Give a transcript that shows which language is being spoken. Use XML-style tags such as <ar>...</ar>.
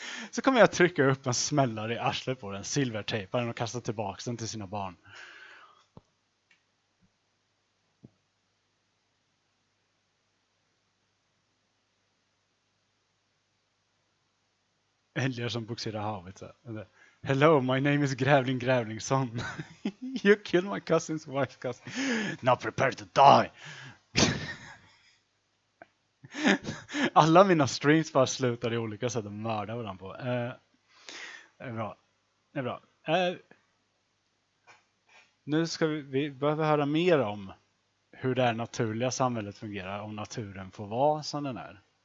<sv>Så kommer jag trycka upp en smällare i arslet på den, silvertejpa den och kasta tillbaka den till sina barn. Älgar som boxerar havet.</sv> <en>Hello, my name is Grävlingsson. You killed my cousin's wife's cousin. Now prepare to die.</en> <sv>Alla mina streams bara slutar i olika sätt att mörda varandra på. Det är bra. Nu ska vi behöver höra mer om hur det här naturliga samhället fungerar, om naturen får vara som den är.</sv>